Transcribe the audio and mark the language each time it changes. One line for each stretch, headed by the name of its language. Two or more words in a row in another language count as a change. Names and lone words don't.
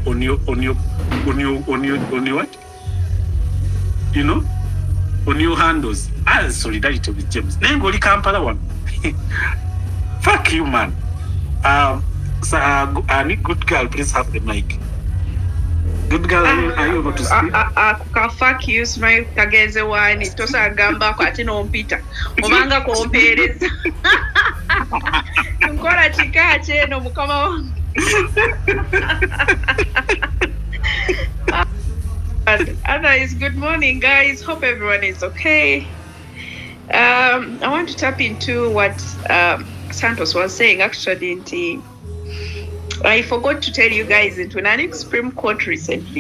English: You know? On your handles. As solidarity with James. Nengoli Kampala one. Fuck you, man. Good girl, please have the mic. Good girl, are you able to speak? Fuck you, smile
Nyoro: kageze wani. Tosa gamba kwa ati nompita. Omanga kuompereza. Nkora chikache no mukama wangu.
English: Otherwise, good morning, guys. Hope everyone is okay. I want to tap into what Santos was saying. Actually, I forgot to tell you guys into Nani Supreme Court recently.